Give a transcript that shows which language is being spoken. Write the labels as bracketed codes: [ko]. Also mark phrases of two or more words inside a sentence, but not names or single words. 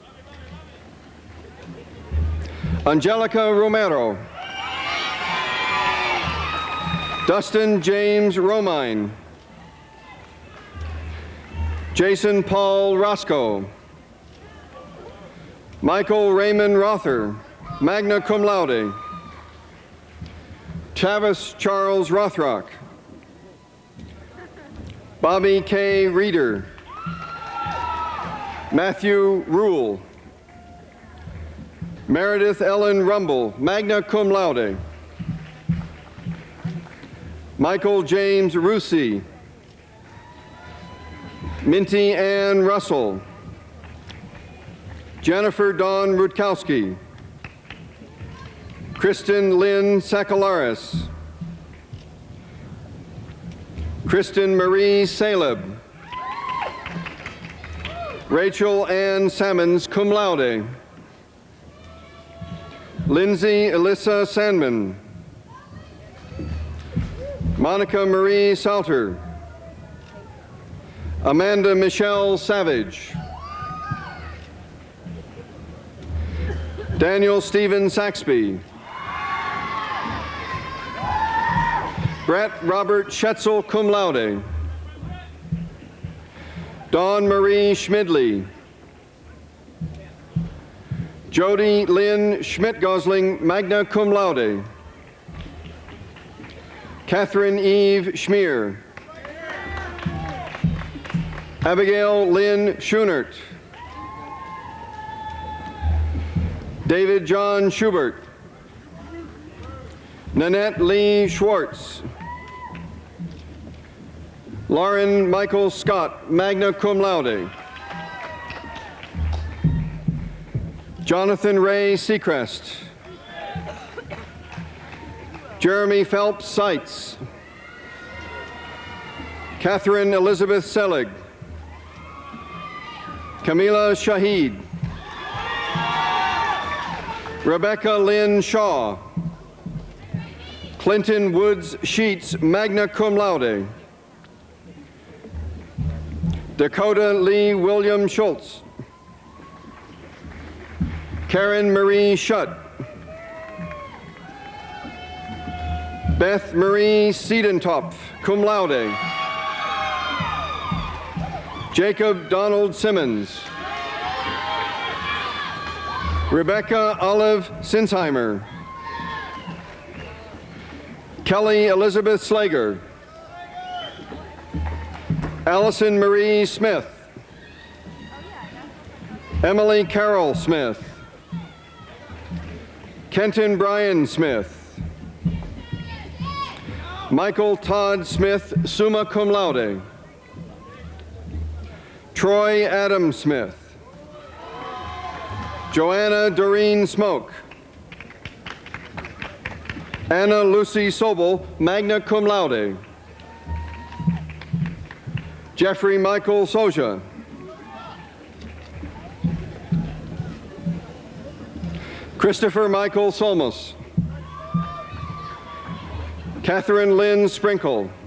[en] Angelica Romero, Dustin James Romine, Jason Paul Roscoe, Michael Raymond Rother, [la] magna cum laude, [en] Travis Charles Rothrock, Bobby K. Reeder, Matthew Rule, Meredith Ellen Rumble, [la] magna cum laude, [en] Michael James Rusi, Minty Ann Russell, Jennifer Dawn Rutkowski, Kristen Lynn Sakalaris, Kristen Marie Saleb, Rachel Ann Sammons, [la] cum laude, [en] Lindsay Alyssa Sandman, Monica Marie Salter, Amanda Michelle Savage, Daniel Stephen Saxby. Brett Robert Schetzel, [la] cum laude. [en] Dawn Marie Schmidley. Jody Lynn Schmidt-Gosling, [la] magna cum laude. [en] Catherine Eve Schmier. Abigail Lynn Schunert. David John Schubert. Nanette Lee Schwartz. Lauren Michael Scott, [la] magna cum laude. [en] Jonathan Ray Seacrest. Jeremy Phelps Seitz. Catherine Elizabeth Selig. Camila Shahid. Rebecca Lynn Shaw. Clinton Woods Sheets, [la] magna cum laude. [en] Dakota Lee William Schultz. Karen Marie Schutt. Beth Marie Siedentopf, [la] cum laude. [en] Jacob Donald Simmons. Rebecca Olive Sinsheimer. Kelly Elizabeth Slager. Allison Marie Smith. Emily Carol Smith. Kenton Brian Smith. Michael Todd Smith, [la] summa cum laude. [en] Troy Adam Smith. Joanna Doreen Smoke. Anna Lucy Sobel, [la] magna cum laude. [en] Jeffrey Michael Soja. Christopher Michael Solmus. Catherine Lynn Sprinkle.